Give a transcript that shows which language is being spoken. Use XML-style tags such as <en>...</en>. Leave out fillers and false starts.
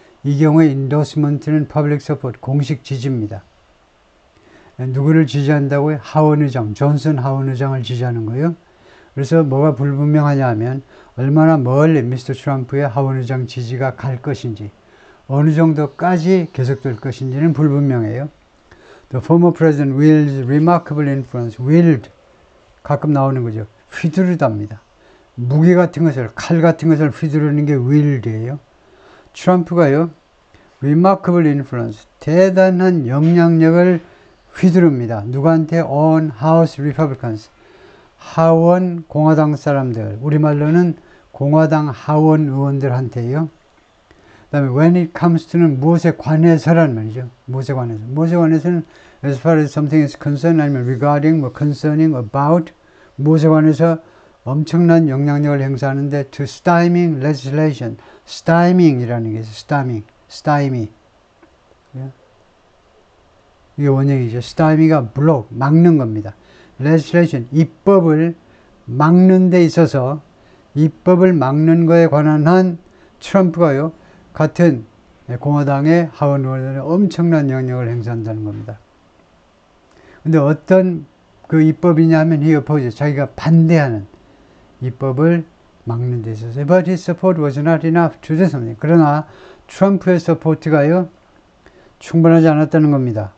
<ko>이 경우에 endorsement는 public support, 공식 지지입니다. 누구를 지지한다고요? 하원 의장, 존슨 하원 의장을 지지하는 거예요. 그래서 뭐가 불분명하냐 하면, 얼마나 멀리 미스터 트럼프의 하원 의장 지지가 갈 것인지, 어느 정도까지 계속될 것인지는 불분명해요.</ko> <en>The former president wielded remarkable influence.</en> <ko>wield, 가끔 나오는 거죠. 휘두르답니다. 무기 같은 것을, 칼 같은 것을 휘두르는 게 wield예요. 트럼프가요, remarkable influence, 대단한 영향력을 휘두릅니다. 누구한테?</ko> <en>on House Republicans,</en> <ko>하원 공화당 사람들, 우리말로는 공화당 하원 의원들한테요. 그 다음에 when it comes to는 무엇에 관해서란 말이죠. 무엇에 관해서. 무엇에 관해서는</ko> <en>as far as something is concerned,</en> <ko>아니면 regarding, concerning, about, 무엇에 관해서 엄청난 영향력을 행사하는데,</ko> <en>to stymie legislation,</en> <ko>stymie이라는 게 있어요.</ko> <en>stymie.</en> <ko>이게 원형이죠. stymie가 block, 막는 겁니다. legislation, 입법을 막는 데 있어서, 입법을 막는 거에 관한 한 트럼프가요, 같은 공화당의 하원 의원들에 엄청난 영향력을 행사한다는 겁니다. 근데 어떤 그 입법이냐 하면</ko> <en>he opposes,</en> <ko>자기가 반대하는 입법을 막는 데 있어서.</ko> <en>But his support was not enough to do something.</en> <ko>그러나 트럼프의 서포트가요, 충분하지 않았다는 겁니다.</ko>